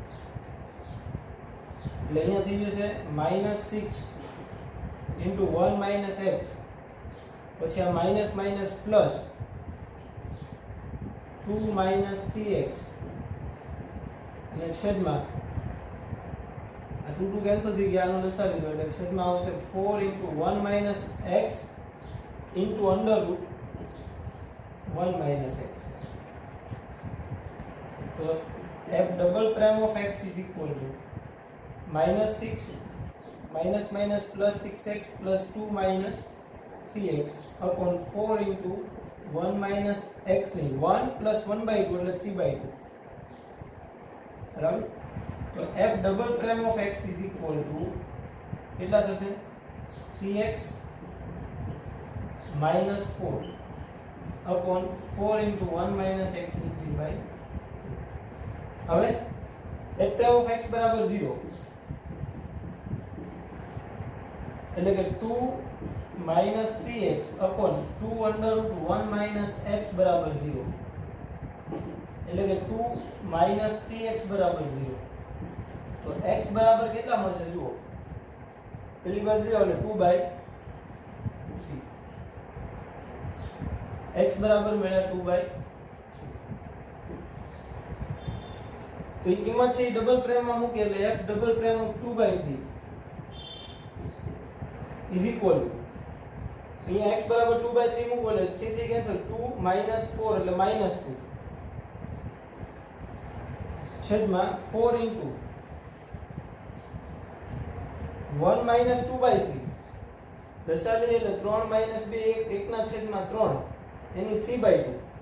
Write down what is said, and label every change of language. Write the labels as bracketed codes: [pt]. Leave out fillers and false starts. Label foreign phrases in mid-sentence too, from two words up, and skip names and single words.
[gu] એટલે અહીંયા થઈ જશે -6 [en] into 1 minus x [gu] પછી આ [en] minus minus plus [gu] 2 minus 3x અને છેદમાં આ 2 2 કેન્સલ થઈ ગયા આનો લસા લીધો એટલે છેદમાં આવશે 4 [en] into 1 minus x into under root 1 minus x. તો f double prime of x is equal to -6 minus minus plus 6x plus 2 minus 3x upon 4 into 1 minus x नहीं 1 plus 1/2 એટલે 3/2. બરાબર. તો f double prime of x is equal to [gu] કેટલા થશે [en] 3x minus 4 upon 4 into 1 minus x ની 3/2. હવે f prime of x [gu] બરાબર 0 એટલે કે [en] 2 minus 3x upon 2 under root 1 minus x [gu] બરાબર 0 એટલે કે [en] 2 minus 3x બરાબર 0. [gu] તો x બરાબર કેટલા મળશે જુઓ પેલી બાજુ લો એટલે 2/3 x બરાબર મળ્યા 2/3. તો એ કિંમત છે [en] double prime [gu] માં મૂકી એટલે [en] f double prime of 2/3 is equal to [gu] અહીંયા x બરાબર 2/3 મૂકો એટલે 3 3 કેન્સલ 2 minus 4 એટલે -2 છેદમાં 4 [en] into 1 minus 2/3 [gu] દશાલી એટલે 3 minus 2 1 ના છેદમાં 3 એની 3/2.